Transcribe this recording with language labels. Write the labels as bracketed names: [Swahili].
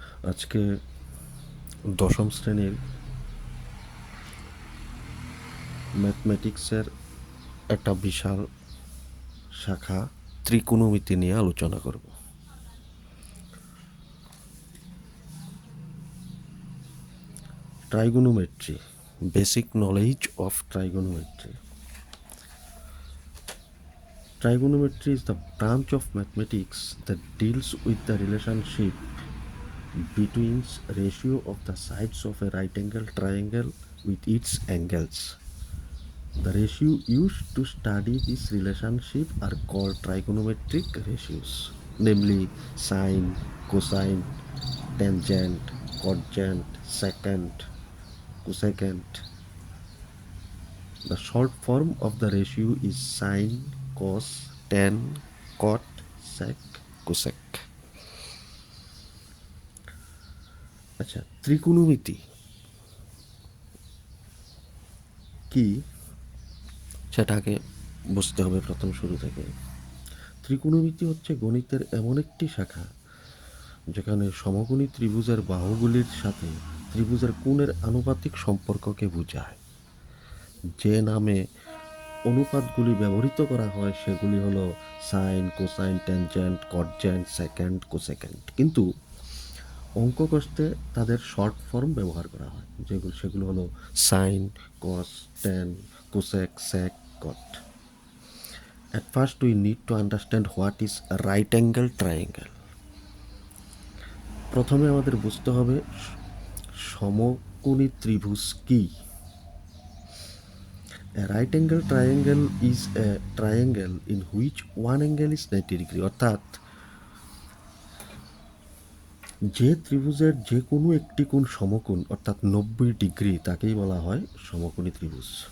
[Bangla] আজকে দশম শ্রেণীর ম্যাথমেটিক্সের একটা বিশাল শাখা ত্রিকোণমিতি নিয়ে আলোচনা করব। [English] Trigonometry, basic knowledge of trigonometry. Trigonometry is the branch of mathematics that deals with the relationship between ratio of the sides of a right angle triangle with its angles. The ratio used to study this relationship are called trigonometric ratios, namely sine, cosine, tangent, cotangent, secant, cosecant. The short form of the ratio is sine, cos, tan, cot, sec, cosec. [Bangla] আচ্ছা, ত্রিকোণমিতি কি সেটাকে বুঝতে হবে প্রথম শুরু থেকে। ত্রিকোণমিতি হচ্ছে গণিতের এমন একটি শাখা যেখানে সমকোণী ত্রিভুজের বাহুগুলির সাথে ত্রিভুজের কোণের আনুপাতিক সম্পর্ককে বোঝায়। যে নামে অনুপাতগুলি ব্যবহৃত করা হয় সেগুলি হলো সাইন, কোসাইন, ট্যানজেন্ট, কটজেন্ট, সেকেন্ড, কোসেকেন্ট। কিন্তু অঙ্ক কষতে তাদের শর্ট ফর্ম ব্যবহার করা হয়, সেগুলো হলো sign, cos, tan, cosec, sec, caught. [English] At first we need to understand what is a right angle triangle. [Bangla] প্রথমে আমাদের বুঝতে হবে সমকোণী ত্রিভুজ কি। A right angle triangle is a triangle in which one angle is 90 degree, অর্থাৎ যে ত্রিভুজের যে কোনো একটি কোণ সমকোণ অর্থাৎ 90 ডিগ্রি তাকেই বলা হয় সমকোণী ত্রিভুজ।